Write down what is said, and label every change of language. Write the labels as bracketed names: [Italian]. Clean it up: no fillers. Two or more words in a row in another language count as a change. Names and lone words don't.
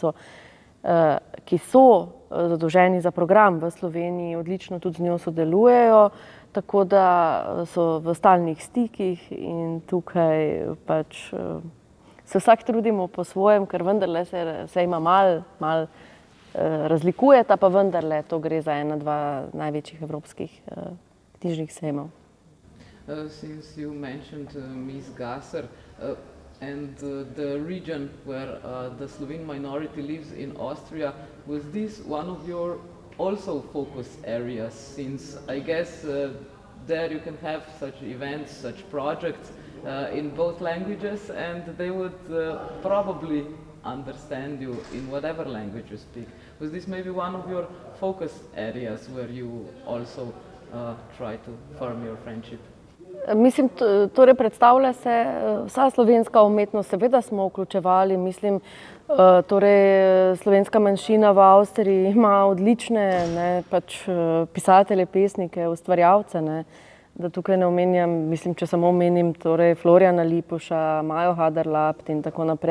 [Slovenian] ki so zadolženi za program v Sloveniji, odlično tudi z njo sodelujejo, tako da so v stalnih stikih in tukaj pač se vsak trudimo po svojem, ker vendarle se ima malo razlikujeta, pa vendarle to gre za dva največjih evropskih knjižnih sejmov. [English] Since you mentioned Ms. Gasser and the region where the Slovene minority lives in Austria, was this one of your also focus areas? Since I guess there you can have such events, such projects in both languages, and they would probably understand you in whatever language you speak. Was this maybe one of your focus areas where you also try to firm your friendship? [Slovenian] Mislim, torej predstavlja se vsa slovenska umetnost, seveda smo vključevali, mislim, torej slovenska manjšina v Avstriji ima odlične, ne, pač pisatelje, pesnike, ustvarjalce, ne, da tukaj ne omenjam, mislim, če samo omenim, torej Florjana Lipuša, Majo Haderlapt in tako naprej.